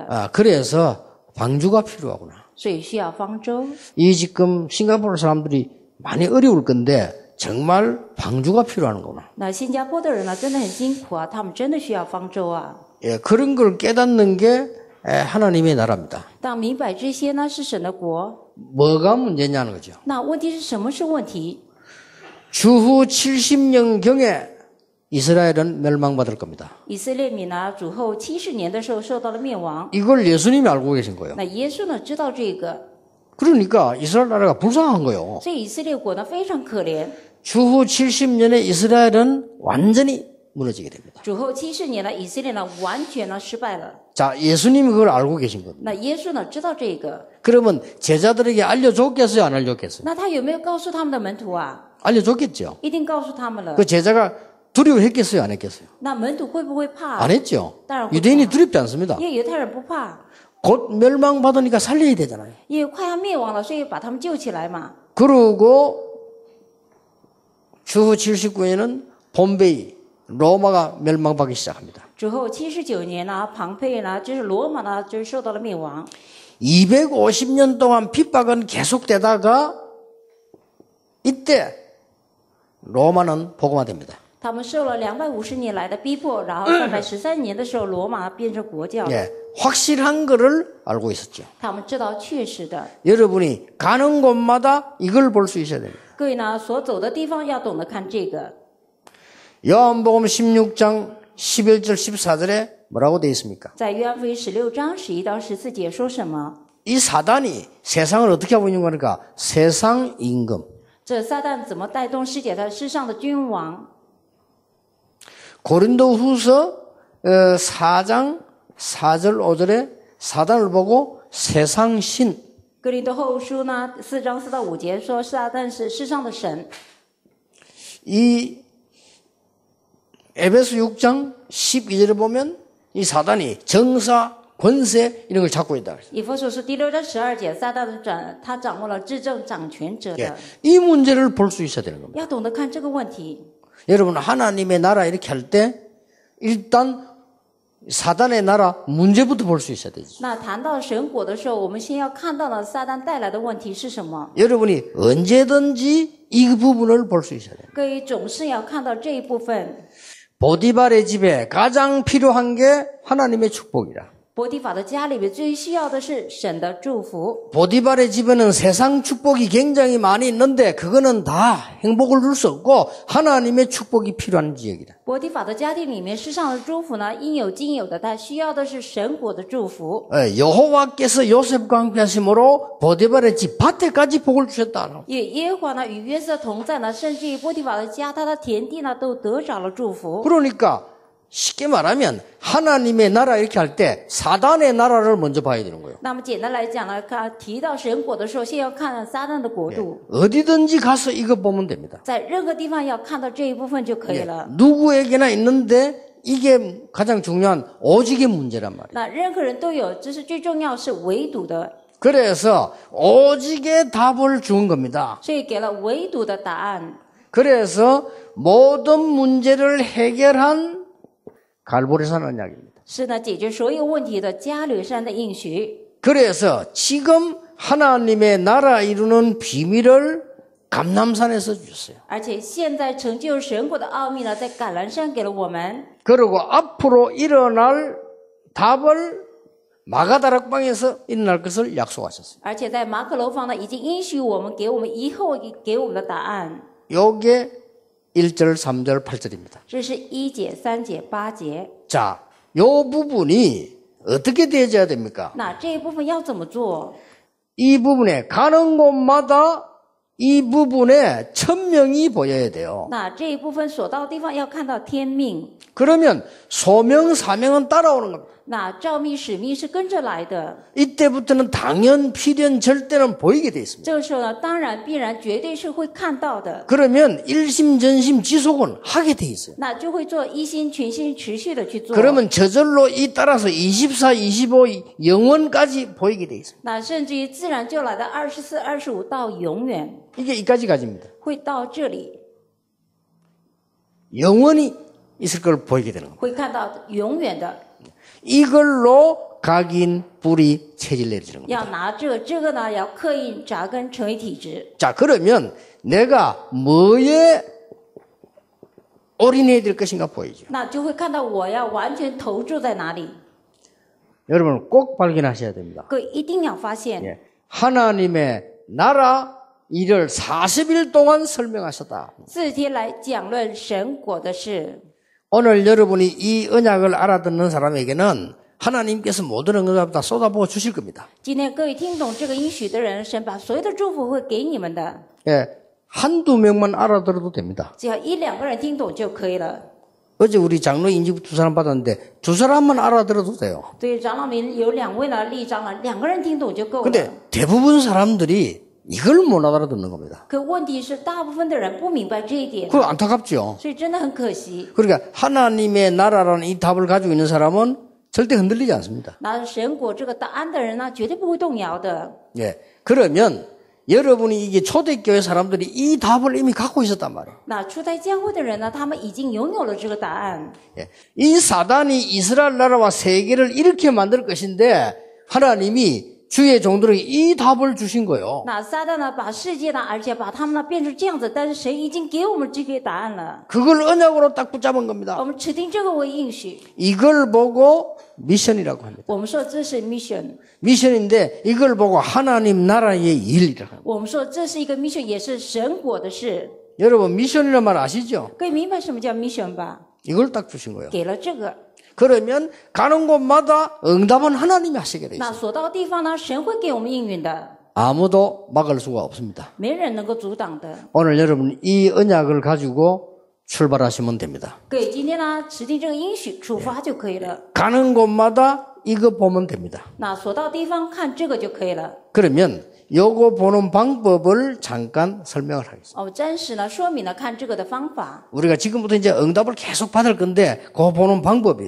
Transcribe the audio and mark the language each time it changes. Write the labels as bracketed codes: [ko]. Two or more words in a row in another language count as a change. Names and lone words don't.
[ko] 그래서 방주가 필요하구나. [zh] 所以需要方舟。 [ko] 이 지금 싱가포르 사람들이 많이 어려울 건데 정말 방주가 필요한 거구나. [zh] 那新加坡的人呢，真的很辛苦啊，他们真的需要方舟啊。 [ko] 예, 그런 걸 깨닫는 게 하나님의 나라입니다. [zh] 当明白这些呢，是神的国。 [ko] 뭐가 문제냐는 거죠. [zh] 那问题是什么是问题？ [ko] 주후 70년경에 이스라엘은 멸망받을 겁니다. [zh] 以色列民呢，主后70年的时候受到了灭亡。 [ko] 이걸 예수님이 알고 계신 거예요. [zh] 那耶稣呢，知道这个， [ko] 그러니까 이스라엘 나라가 불쌍한 거예요. [zh] 所以以色列国呢非常可怜。 [ko] 주후 70년에 이스라엘은 완전히 무너지게 됩니다. [zh] 主后70年呢，以色列呢完全呢失败了。 [ko] 자, 예수님이 그걸 알고 계신 겁니다. [zh] 那耶稣呢知道这个， [ko] 그러면 제자들에게 알려줬겠어요? 안 알려줬겠어요? [zh] 那他有没有告诉他们的门徒啊？ [ko] 알려줬겠죠. [zh] 一定告诉他们了。 [ko] 그 제자가 두려워했겠어요? 안 했겠어요? [zh] 那门徒会不会怕？ [ko] 안 했죠. 따라오고 유대인이 두렵지 않습니다. [zh] 因为犹太人不怕， [ko] 곧 멸망받으니까 살려야 되잖아요. [zh] 因为快要灭亡了，所以把他们救起来嘛。 [ko] 그러고 주후 79년에는 봄베이 로마가 멸망받기 시작합니다. [zh] 之后79年呢，庞培呢，就是罗马呢，就是受到了灭亡。 [ko] 250년 동안 핍박은 계속되다가 이때 로마는 복음화됩니다. [zh] 他们受了250年来的逼迫，然后313年的时候，罗马变成国教。 [ko] 예, 확실한 거를 알고 있었죠. [zh] 他们知道确实的。 [ko] 여러분이 가는 곳마다 이걸 볼 수 있어야 됩니다. [zh] 各位呢，所走的地方要懂得看这个。 [ko] 요한복음 16장 11절 14절에 뭐라고 되어 있습니까? [zh] 在约翰福音16章11到14节说什么？ [ko] 이 사단이 세상을 어떻게 하고 있는 거니까 세상 임금. [zh] 这撒旦怎么带动世界的世上的君王？ [ko] 고린도후서 4장 4절 5절에 사단을 보고 세상 신. [zh] 哥林多后书呢4章4到5节说撒旦是世上的神。 [ko] 이 에베소 6장 12절에 보면 이 사단이 정사, 권세 이런 걸 잡고 있다. [zh] 以弗所书第6章12节，撒旦他掌握了至正掌权者的。 [ko] 예, 이 문제를 볼 수 있어야 되는 겁니다. [zh] 要懂得看这个问题。 [ko] 여러분 하나님의 나라 이렇게 할 때 일단 사단의 나라 문제부터 볼 수 있어야 되죠. [zh] 那谈到神国的时候，我们先要看到了撒旦带来的问题是什么。 [ko] 여러분이 언제든지 이 부분을 볼 수 있어야 돼요. [zh] 各位总是要看到这一部分。 [ko] 보디발의 집에 가장 필요한 게 하나님의 축복이라. [zh] 波提法的家里面最需要的是神的祝福。 [ko] 보디발의 집에는 세상 축복이 굉장히 많이 있는데 그거는 다 행복을 줄 수 없고 하나님의 축복이 필요한 지역이다. [zh] 波提法的家庭里面世上的祝福呢，应有尽有的，他需要的是神国的祝福。 [ko] 여호와께서 요셉과 함께 하심으로 보디발의 집 밭에까지 복을 주셨다. [zh] 也耶和华呢与约瑟同在呢，甚至于波提法的家，他的田地呢都得着了祝福。 [ko] 그러니까 쉽게 말하면 하나님의 나라 이렇게 할 때 사단의 나라를 먼저 봐야 되는 거예요. [zh] 那么简单来讲呢，提到神国的时候，先要看撒旦的国度。 [ko] 어디든지 가서 이거 보면 됩니다. [zh] 在任何地方要看到这一部分就可以了。 [ko] 누구에게나 있는데 이게 가장 중요한 오직의 문제란 말이에요. [zh] 那任何人都有，这是最重要，是唯独的， [ko] 그래서 오직의 답을 준 겁니다. [zh] 所以给了唯独的答案。 [ko] 그래서 모든 문제를 해결한 갈보리산 언약입니다. [zh] 是呢，解决所有问题的加略山的应许。 [ko] 그래서 지금 하나님의 나라 이루는 비밀을 감람산에서 주셨어요. [zh] 而且现在成就神国的奥秘呢，在橄榄山给了我们。 [ko] 그리고 앞으로 일어날 답을 마가다락방에서 일어날 것을 약속하셨어요. [zh] 而且在马可楼房呢，已经应许我们，给我们以后给我们的答案。 [ko] 요게 1절, 3절, 8절입니다. [zh] 这是1节、3节、8节。 [ko] 자, 요 부분이 어떻게 되어져야 됩니까? [zh] 那这一部分要怎么做？ [ko] 이 부분에 가는 곳마다 이 부분에 천명이 보여야 돼요. [zh] 那这一部分所到的地方要看到天命。 [ko] 그러면 소명, 사명은 따라오는 겁니다. [zh] 那召命使命是跟着来的。 [ko] 이때부터는 당연, 필연, 절대는 보이게 돼 있습니다. [zh] 这个时候呢，当然必然绝对是会看到的。 [ko] 그러면 일심전심 지속은 하게 돼 있어요. [zh] 那就会做一心全心持续的去做。 [ko] 그러면 저절로 이 따라서 24, 25 영원까지 보이게 돼 있어요. [zh] 那甚至于自然就来到24、25到永远， [ko] 이게 이까지 가집니다. [zh] 会到这里， [ko] 영원히 있을 걸 보이게 되는 겁니다. [zh] 会看到永远的。 [ko] 이걸로 각인, 뿌리, 체질 내리는 겁니다. [zh] 要拿这个呢，要刻印扎根成为体质。 [ko] 자, 그러면 내가 뭐에 올인해야 될 것인가 보이죠. [zh] 那就会看到我要完全投注在哪里。 [ko] 여러분 꼭 발견하셔야 됩니다. [zh] 各位一定要发现， [ko] 예. 하나님의 나라 일을 40일 동안 설명하셨다. [zh] 4 天来讲论神国的事。 [ko] 오늘 여러분이 이 언약을 알아듣는 사람에게는 하나님께서 모든 응답을 다 쏟아부어 주실 겁니다. [zh] 今天各位听懂这个应许的人，神把所有的祝福会给你们的。 [ko] 예. 한두 명만 알아들어도 됩니다. [zh] 只要1、2个人听懂就可以了。 [ko] 어제 우리 장로 인지부 2사람 받았는데 2사람만 알아들어도 돼요. [zh] 对长老们有2位呢，立长了，2个人听懂就够了。 [ko] 근데 대부분 사람들이 이걸 못 알아듣는 겁니다. [zh] 可问题是，大部分的人不明白这一点， [ko] 그거 안타깝죠. [zh] 所以真的很可惜。 [ko] 그러니까 하나님의 나라라는 이 답을 가지고 있는 사람은 절대 흔들리지 않습니다. [zh] 拿神果这个答案的人呢，绝对不会动摇的。 [ko] 예. 그러면 여러분이 이게 초대교회 사람들이 이 답을 이미 갖고 있었단 말이에요. [zh] 那初代教会的人呢，他们已经拥有了这个答案。 [ko] 예. 이 사단이 이스라엘 나라와 세계를 이렇게 만들 것인데 하나님이 주의 종들에게 이 답을 주신 거예요. [zh] 那撒旦呢，把世界呢，而且把他们呢变成这样子，但是神已经给我们这个答案了。 [ko] 그걸 언약으로 딱 붙잡은 겁니다. [zh] 我们指定这个为应许， [ko] 이걸 보고 미션이라고 합니다. [zh] 我们说这是 mission， [ko] 미션인데 이걸 보고 하나님 나라의 일이라고 합니다. [zh] 我们说这是一个 mission， 也是神果的事。 [ko] 여러분 미션이라는 말 아시죠? [zh] 各位明白什么叫 mission 吧？ [ko] 이걸 딱 주신 거예요. [zh] 给了这个， [ko] 그러면 가는 곳마다 응답은 하나님이 하시게 돼 [zh] 那 [ko] 있어요. [zh] 所到的地方呢，神会给我们应允的， [ko] 아무도 막을 수가 없습니다. [zh] 没人能够阻挡的。 [ko] 오늘 여러분 이 언약을 가지고 출발하시면 됩니다. [zh] 各位今天呢，指定这个应许出发就可以了。 [ko] 가는 곳마다 이거 보면 됩니다. [zh] 那所到的地方看这个就可以了。 [ko] 그러면 요거 보는 방법을 잠깐 설명을 하겠습니다. [zh] 我们暂时呢说明了看这个的方法。 [ko] 우리가 지금부터 이제 응답을 계속 받을 건데 그거 보는 방법이에요.